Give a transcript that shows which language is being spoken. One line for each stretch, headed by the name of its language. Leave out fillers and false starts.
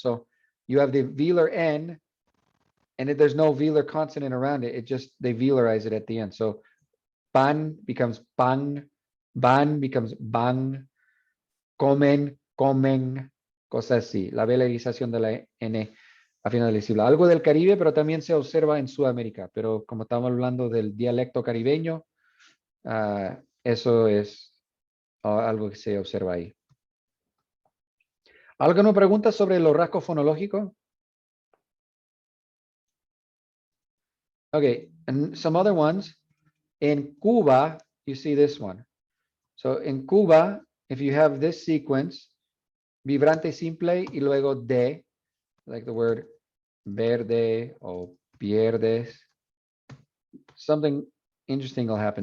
English: So you have the velar N, and if there's no velar consonant around it, they velarize it at the end. So pan becomes pan, ban becomes ban, comen, cosas así.
Spanish: La velarización de la N a final de sílaba. Algo del Caribe, pero también se observa en Sudamérica. Pero como estamos hablando del dialecto caribeño, eso es algo que se observa ahí. ¿Alguna pregunta sobre los rasgos fonológicos?
English: Okay, and some other ones. In Cuba, you see this one. So in Cuba, if you have this sequence, vibrante simple y luego de, like the word verde or pierdes, something interesting will happen.